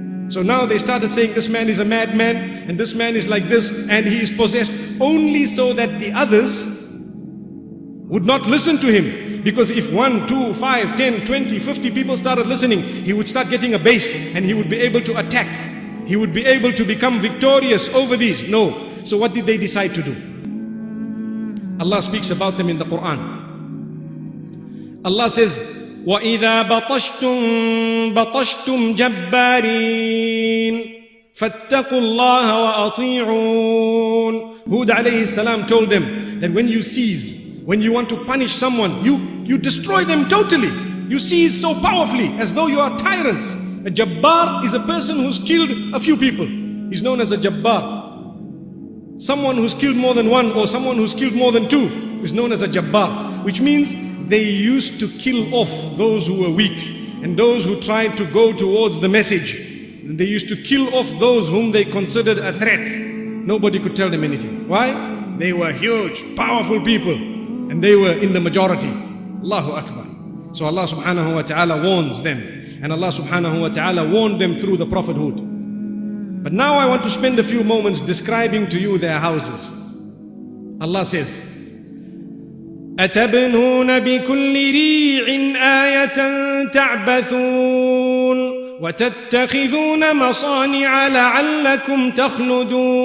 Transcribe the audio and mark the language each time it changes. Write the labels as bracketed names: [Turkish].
[English] So now they started saying this man is a madman and this man is like this and he is possessed, only so that the others would not listen to him. Because if 1, 2, 5, 10, 20, 50 people started listening, he would start getting a base and he would be able to attack. He would be able to become victorious over these. No. So what did they decide to do? Allah speaks about them in the Quran. Allah says, [Arabic] وَإِذَا بَطَشْتُمْ بَطَشْتُمْ جَبَّارِينَ فَاتَّقُوا اللَّهَ وَأَطِيعُونَ. [English] Hud alayhi salam told them that when you seize, when you want to punish someone, you destroy them totally. You seize so powerfully as though you are tyrants. A Jabbar is a person who's killed a few people. He's known as a Jabbar. Someone who's killed more than one or someone who's killed more than two is known as a Jabbar, which means they used to kill off those who were weak and those who tried to go towards the message. And they used to kill off those whom they considered a threat. Nobody could tell them anything. Why? They were huge, powerful people and they were in the majority. Allahu Akbar. So Allah subhanahu wa ta'ala warns them, and Allah subhanahu wa ta'ala warned them through the prophethood. But now I want to spend a few moments describing to you their houses. Allah says, [Arabic] أَتَبْنُونَ بِكُلِّ رِيعٍ آيَةً تَعْبَثُونَ وَتَتَّخِذُونَ مَصَانِعَ لَعَلَّكُمْ تَخْلُدُونَ.